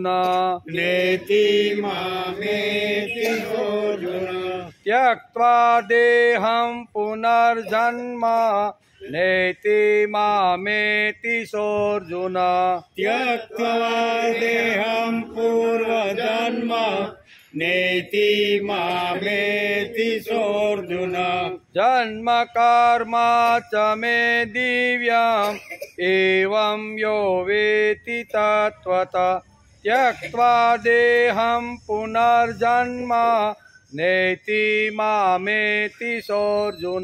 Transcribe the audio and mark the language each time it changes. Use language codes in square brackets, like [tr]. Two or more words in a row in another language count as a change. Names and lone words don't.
[sa] નેતિ મામેતિ સોર્જુન ત્યક્ત્વા દેહં પુનર્જન્મ નેતિ મામેતિ સોર્જુન ત્યક્ત્વા દેહં પૂર્વજન્મ नेति मामेति सोऽर्जुन जन्म कर्म च मे दिव्यम् एवं यो वेति तत्त्वतः त्यक्त्वा देहं पुनर्जन्म नेति मामेति सोऽर्जुन